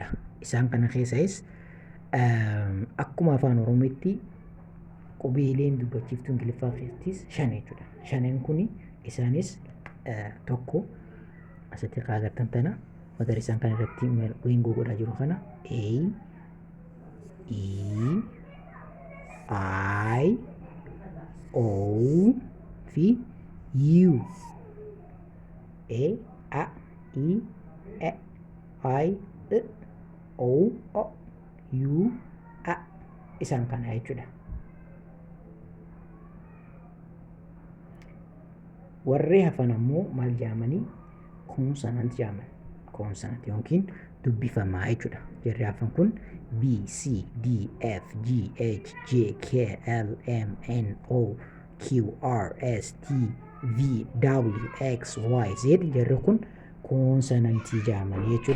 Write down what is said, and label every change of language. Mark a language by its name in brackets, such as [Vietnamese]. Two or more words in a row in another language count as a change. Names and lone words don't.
[Oromo] Isaan kana keessaas akkuma afaan oromootti qubeeleen dubbachiiftuu ingiliffaa keessattis 5 jechuudha. 5 kuni isaanis tokko asitti agartan tana magariisaan kan irratti weengoo godhaa jiru kana A, E, I, O fi U. A, A, E, E, I, E, O, O, U, A isaan kana jechuudha. Warri hafan ammoo maal jedhamanii koonsonant jedhaman. Koonsonant yookiin dubbifamaa jechuudha. Jarri hafan kun B, C, D, F, G, H, J, K, L, M, N, O, Q, R, S, T, V, W, X, Y, Z jarri kun koonsonantii jedhamanii jechuudha.